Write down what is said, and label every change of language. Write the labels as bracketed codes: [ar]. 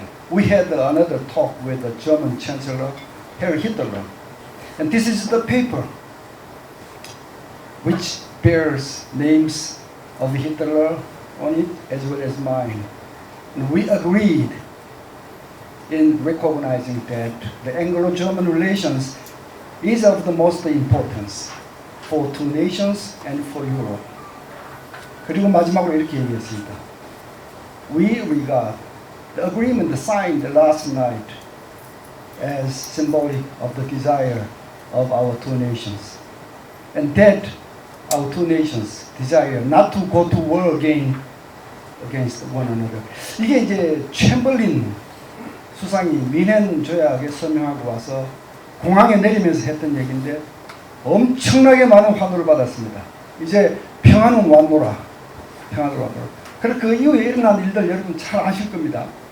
[en] We had another talk with the German Chancellor, Herr Hitler, and this is the paper which bears names of Hitler on it as well as mine. And we agreed in recognizing that the Anglo-German relations is of the most importance for two nations and for Europe. [ko] 그리고 마지막으로 이렇게 얘기했습니다. [en] We regard the agreement signed last night as symbolic of the desire of our two nations, and that our two nations desire not to go to war again against one another. [ko] 이게 이제 챔벌린 수상이 미넨 조약에 서명하고 와서 공항에 내리면서 했던 얘기인데 엄청나게 많은 환호를 받았습니다. 이제 평화는 완노라. 평화를 완노라. 그리고 그 이후에 일어난 일들 여러분 잘 아실 겁니다.